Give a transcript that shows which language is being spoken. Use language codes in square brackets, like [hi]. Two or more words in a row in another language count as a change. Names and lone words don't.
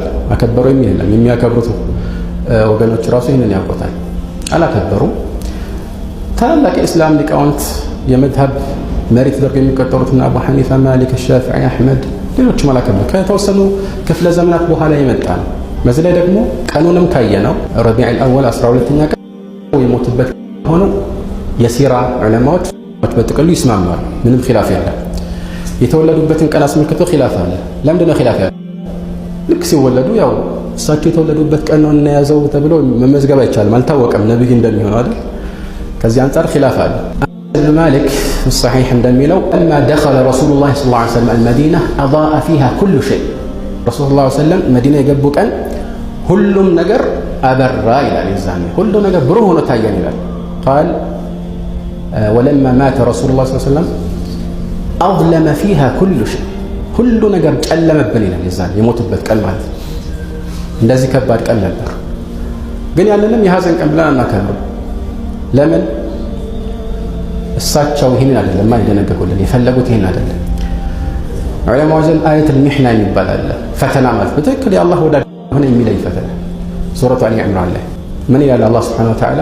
[am] አከበሩ የሚል የለም። የሚያከብሩት ወገኖች ራሱ ይህንን ያውቁታል። አላከበሩም። ታላላቅ የእስላም ሊቃውንት የመዝሀብ መሪ ተደርገው የሚቆጠሩትና አቡ ሐኒፋ፣ ማሊክ፣ ሻፊዒ፣ አሕመድ ሌሎችም አላከበሩ። ከተወሰኑ ክፍለ ዘመናት በኋላ የመጣ ነው። በዚህ ላይ ደግሞ ቀኑንም ካየነው ረቢዕ አልአወል 12ኛ ቀን የሞቱበት ሆኖ የሲራ ዑለማዎች በጥቅሉ ይስማማሉ። ምንም ኺላፍ የለም። የተወለዱበትን ቀን አስመልክቶ ኺላፍ አለ። ለምንድነው ኺላፍ ያለው? ልክ ሲወለዱ ያው እሳቸው የተወለዱበት ቀን ነው እናያዘው ተብሎ መመዝገብ አይቻልም። አልታወቀም ነብይ እንደሚሆነው አይደል? ከዚህ አንፃር ኺላፍ አለ። ኢብኑ ማሊክ الصحيح እንደሚለው [ar] لما دخل رسول الله صلى الله عليه وسلم المدينة [am] أضاء فيها كل شيء رسول الله صلى الله عليه وسلم መዲና የገቡ ቀን ሁሉም ነገር አበራ ይላል። ይዛኔ ሁሉ ነገር ብሩህ ሆኖ ታየን ይላል። قال [ar] ولما مات رسول الله صلى الله عليه وسلم أظلم فيها كل شيء [am] ሁሉ ነገር ጨለመብን ይላል። ይዛኔ የሞቱበት ቀን ማለት እንደዚህ ከባድ ቀን ነበር። ግን ያንንም የሐዘን ቀን ብለን አናከብርም። ለምን? እሳቸው ይሄንን አይደለም አይደነገጉልን፣ የፈለጉት ይሄን አይደለም። ዑለማው ዘንድ [ar] آية المحنة [am] የሚባል አለ። ፈተና ማለት በትክክል የአላህ ወዳጅ ሆነ የሚለይ ፈተና። ሱረቱ አሊ ዒምራን ላይ ምን ይላል አላህ [ar] سبحانه وتعالى?